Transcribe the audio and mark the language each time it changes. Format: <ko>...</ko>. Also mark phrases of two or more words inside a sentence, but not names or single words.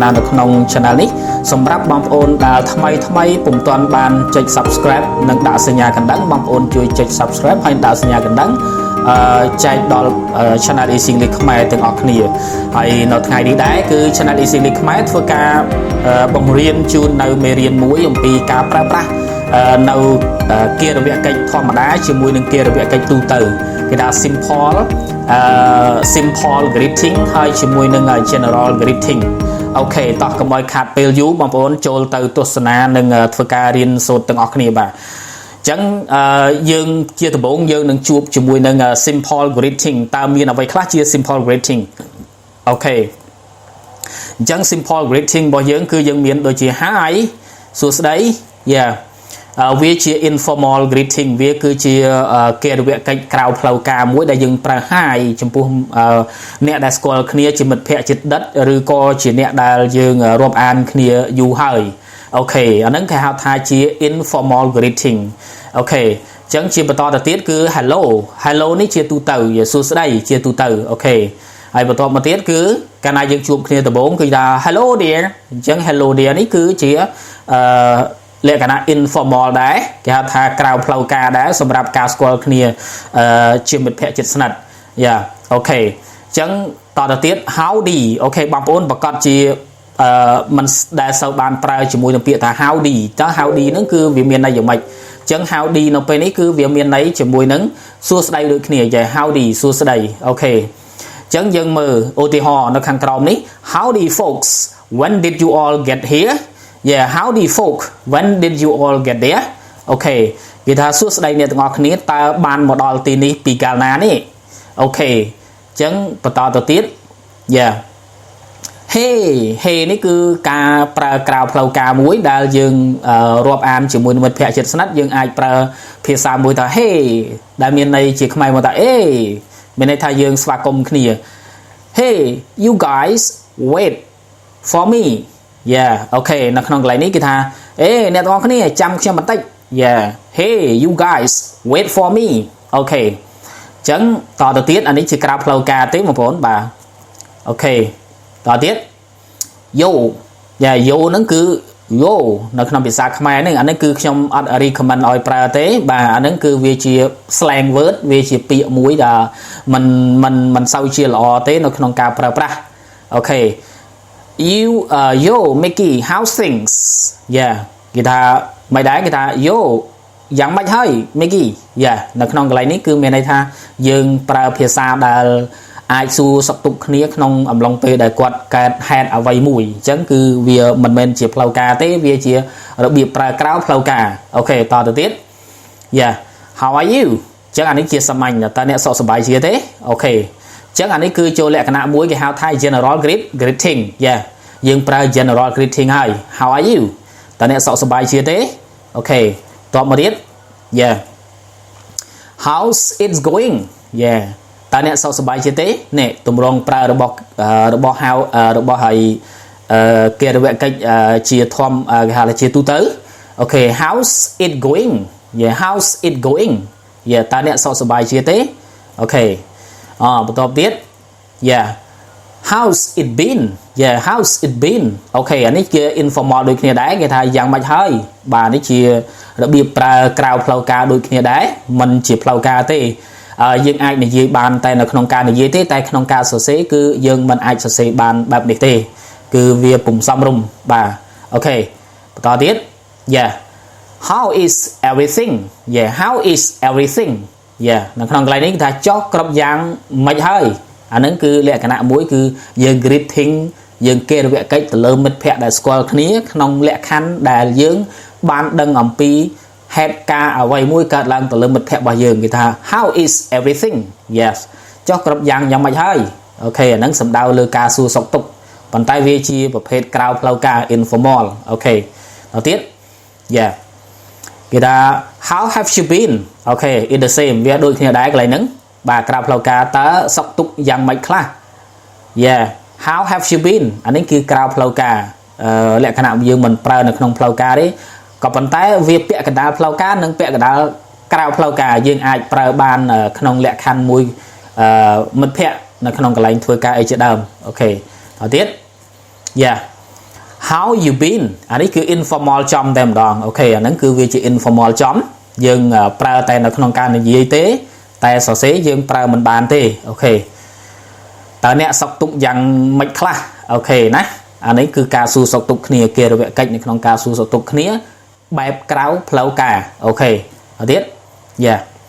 <km>នៅក្នុង Channel នេះសម្រាប់បងប្អូនដែលថ្មីពុំទាន់បានចុច Subscribe និងដាក់សញ្ញាកណ្ដឹងបងប្អូនជួយចុច Subscribe ហើយដាក់សញ្ញាកណ្ដឹងចែកដល់ Channel Easy English ខ្មែរទាំងអស់គ្នាហើយនៅថ្ងៃនេះដែរគឺ Channel Easy English ខ្មែរធ្វើការបង្រៀនជូននៅមេរៀនមួយអំពីការប្រើប្រាស់នៅគារវកិច្ចធម្មតាជាមួយនឹងគារវកិច្ចទូទៅគេថា</km> <en>simple greeting</en> <km>ហើយជាមួយនឹង</km> <en>general greeting</en> <km>អូខេតោះកុំឲ្យខាតពេលយូរបងប្អូនចូលទៅទស្សនានិងធ្វើការរៀនសូត្រទាំងអស់គ្នាបាទចឹងយើងជាដំបូងយើងនឹងជួបជាមួយនឹង</km> <en>simple greeting</en> <km>តើមានអ្វីខ្លះជា</km> <en>simple greeting</en> <km>អូខេអញ្ចឹង</km> <en>simple greeting</en> <km>របស់យើងគឺយើងមានដូចជា hi សួស្តី yeah វាជា</km> <en>informal greeting</en> <km>វា គឺជាគារវកិច្ចក្រៅផ្លូវការមួយដែលយើងប្រើ hi ចំពោះអ្នកដែលស្គាល់គ្នាជាមិត្តភក្តិជិតដិតឬក៏ជាអ្នកដែលយើងរាប់អានគ្នាយូរហើយអូខេអាហ្នឹងគេហៅថាជា</km> <en>informal greeting</en> <km>អូខេអញ្ចឹងជាបន្តទៅ ទៀតគឺ hello នេះជាទូទៅសួស្តីជាទូទៅអូខេហើយបន្តមកទៀតគឺកាលណាយើងជួបគ្នាដំបូងគឺថា</km> <en>hello dear</en> <km>អញ្ចឹង</km> <en>hello dear</en> <km>នេះគឺជាលក្ខណៈ informal ដែរគេហៅ ថាក្រៅផ្លូវការដែរសម្រាប់ការស្គាល់គ្នាជាមិត្តភក្តិជិតស្និទ្ធយ៉ាអូខេអញ្ចឹងតទៅទៀត howdy អូខេបងប្អូនប្រកាសជាមិន ដែលសូវបានប្រើជាមួយនឹងពាក្យថា howdy តើ howdy ហ្នឹងគឺវាមានន័យយ៉ាងម៉េចអញ្ចឹង howdy នៅពេលនេះគឺវាមានន័យជាមួយនឹងសួស្តីដូចគ្នាចា howdy សួស្តីអូខេអញ្ចឹងយើងមើលឧទាហរណ៍នៅខាងក្រោមនេះ</km> <en>howdy folks when did you all get here yeah howdy folk when did you all get there</en> <km>អូខេគេថាសួស្តីអ្នកទាំងអស់គ្នាតើបានមកដល់ទីនេះពីកាលណានេះអូខេអញ្ចឹងបន្តទៅទៀត yeah hey នេះគឺការប្រើក្រៅផ្លូវការមួយដែលយើងរាប់អានជាមួយមិត្តភក្តិជិតស្និទ្ធយើងអាចប្រើភាសាមួយថា hey ដែលមានន័យជាខ្មែរមកថា មានន័យថាយើងស្វាគមន៍គ្នា</km> <en>hey you guys wait for me yeah</en> <km>អូខេនៅក្នុងកន្លែងនេះគេថាអ្នកទាំងអស់គ្នាចាំខ្ញុំបន្តិច</km> <en>yeah hey you guys wait for me</en> <km>អូខេអញ្ចឹ ងតទៅទៀតអានេះជាក្រៅផ្លូវការទេបងប្អូនបាទអូខេតទៀត</km> <en>yo yeah yo</en> <km>ហ្នឹងគឺ yo នៅក្នុងភាសាខ្មែរហ្នឹងអានេះគឺខ្ញុំអត់ recommend ឲ្យប្រើទេបាទអាហ្នឹងគឺវាជា</km> <en>slang word</en> <km>វាជាពាក្យមួយដែលមិនសូវជាល្អទេនៅ ក្នុងការប្រើប្រាស់អូខេ</km> <en>yo Mickey how's things yeah</en> <km>គេថាមិនដែរគេថា yo យ៉ាងម៉េចហើយ Mickey yeah នៅក្នុងកន្លែងនេះគឺមានន័យថាយើងប្រើភាសាដែលអាចសួរសុខទុក្ខ គ្នាក្នុងអំឡុងពេលដែលគាត់កើតហេតុអ្វីមួយអញ្ចឹងគឺវាមិនមែនជាផ្លូវការទេវាជារបៀបប្រើក្រៅផ្លូវការអូខេត ទៅទៀត</km> <en>yeah how are you</en> <km>អញ្ចឹងអានេះជាសាមញ្ញតើអ្នកសុខសប្បាយជាទេអូខេអញ្ចឹងអានេះគឺចូលល ក្ខណៈមួយគេហៅថា</km> <en>general greeting yeah</en> <km>យើងប្រើ</km> <en>general greeting</en> <km>ហើយ</km> <en>how are you</en> <km>តើ អ្នកសុខសប្បាយជាទេអូខេតបមកទៀត</km> <en>yeah how's it going yeah</en> <km>តើអ្នកសុខសប្បាយជាទេនេះទម្រង់ប្រើរបស់ហៅរបស់ហើយគារវកិច្ចជាធម្មគេហៅថាជាទូទៅអូខេ</km> <en>how's it going yeah how's it going yeah</en> <km>តើអ្នកសុខសប្បាយជាទេអូខេបន្តទៀត yeah</km> <en>how's it been yeah how's it been</en> <km>អូខេអានេះជា informal ដូចគ្នាដែរគេថាយ៉ាងម៉េចហើយបាទនេះជារបៀបប្រើក្រៅផ្លូវការដូចគ្នាដែរមិនជាផ្លូវការទេយើងអាចនិយាយបានតែនៅក្នុងការនិយាយទេតែក្នុងការសរសេរគឺយើងមិនអាចសរសេរបានបែបនេះទេគឺវាពុំសមរម្យបាទអូខេបន្តទៀត</km> <en>yeah how is everything yeah how is everything</en> <km>yeah នៅក្នុងកន្លែងនេះគេថាចុះគ្រប់យ៉ាងមិនហើយអានឹងគឺលក្ខណៈមួយគឺយើង greeting យើងគេរវកិច្ចទៅលើមិត្តភ័ក្តិដែលស្គាល់គ្នាក្នុងលក្ខខណ្ឌដែលយើងបានដឹងអំពីហេតុការណ៍អ្វីមួយកើតឡើងទៅលើមិត្តភ័ក្តិរបស់យើងគេថា</km> <en>how is everything yes</en> <km>ចុះគ្រប់យ៉ាង យ៉ាងម៉េចហើយអូខេអានឹងសំដៅលើការសួរសុខទុក្ខប៉ុន្តែវាជាប្រភេទក្រៅផ្លូវការ informal អូខេដល់ទៀត yeah គេថា</km> <en>how have you been</en> <km>អូខេ</km> <en>it the same</en> <km>វាដូចគ្នាដែរកន្លែងហ្នឹងបាទក្រៅផ្លូវការ តើសុខទុក្ខយ៉ាងម៉េចខ្លះ</km> <en>yeah how have you been</en> <km>អានេះគឺក្រៅផ្លូវការលក្ខណៈយើងមិនប្រើនៅក្នុងផ្លូវការទេក៏ប៉ុន្តែវាពាក់កណ្ដាលផ្លូវ ការនិងពាក់កណ្ដាលក្រៅផ្លូវការយើងអាចប្រើបានក្នុងលក្ខខណ្ឌមួយមិត្តភ័ក្តិនៅក្នុងកន្លែងធ្វើការអីជាដើ មអូខេដល់ទៀត</km> <en>yeah how you been</en> <km>អានេះគឺ informal ចំតែម្ដងអូខេអាហ្នឹងគឺវាជា informal ចំយើងប្រើតែនៅក្នុងការនិយាយទេតែសរសេរយើងប្រើមិនបានទេអូខេតើអ្នកសុខទុក្ខយ៉ាងម៉េចខ្លះអូខេណាអានេះគឺការសួរសុខទុក្ខគ្នាគេរវកិច្ចនៅក្នុងការសួរសុខទុក្ខគ្នាបែបក្រៅផ្លូវការអូខេដល់ទៀត yeah</km>